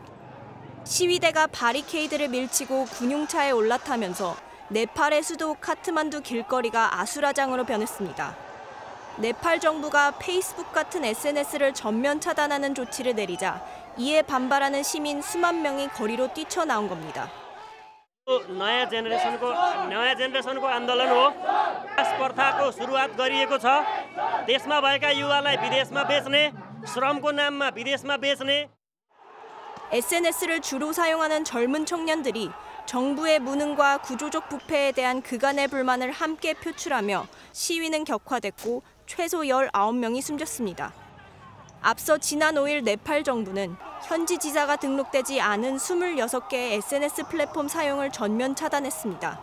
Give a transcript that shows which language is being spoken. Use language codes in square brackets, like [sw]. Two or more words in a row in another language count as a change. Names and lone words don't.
[ko] 시위대가 바리케이드를 밀치고 군용차에 올라타면서 네팔의 수도 카트만두 길거리가 아수라장으로 변했습니다. 네팔 정부가 페이스북 같은 SNS를 전면 차단하는 조치를 내리자 이에 반발하는 시민 수만 명이 거리로 뛰쳐나온 겁니다. [ne] नयाँ जेनेरेसनको आन्दोलन हो। स्पर्धाको सुरुवात गरिएको छ। देशमा भएका युवालाई विदेशमा बेच्ने, श्रमको नाममा विदेशमा बेच्ने. [ko] SNS를 주로 사용하는 젊은 청년들이 정부의 무능과 구조적 부패에 대한 그간의 불만을 함께 표출하며 시위는 격화됐고 최소 19명이 숨졌습니다. 앞서 지난 5일 네팔 정부는 현지 지사가 등록되지 않은 26개의 SNS 플랫폼 사용을 전면 차단했습니다.